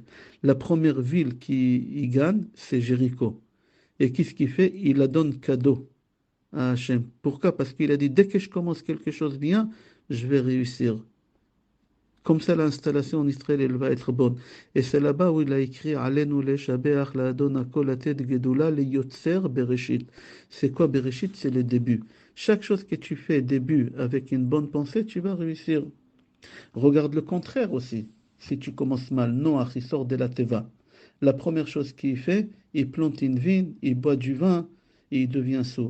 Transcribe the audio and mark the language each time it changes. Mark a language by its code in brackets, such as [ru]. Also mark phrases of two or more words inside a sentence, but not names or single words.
[fr] La première ville qu'il gagne, c'est Jéricho. Et qu'est-ce qu'il fait? Il la donne cadeau à Hachem. Pourquoi? Parce qu'il a dit, dès que je commence quelque chose bien, je vais réussir. Comme ça, l'installation en Israël, elle va être bonne. Et c'est là-bas où il a écrit [he] עלינו לשבח לאדון הכל לתת גדולה ליוצר בראשית. [fr] C'est quoi bereshit? C'est le début. Chaque chose que tu fais début avec une bonne pensée, tu vas réussir. Regarde le contraire aussi. Si tu commences mal, Noach, il sort de la teva. La première chose qu'il fait, il plante une vigne, il boit du vin et il devient sourd.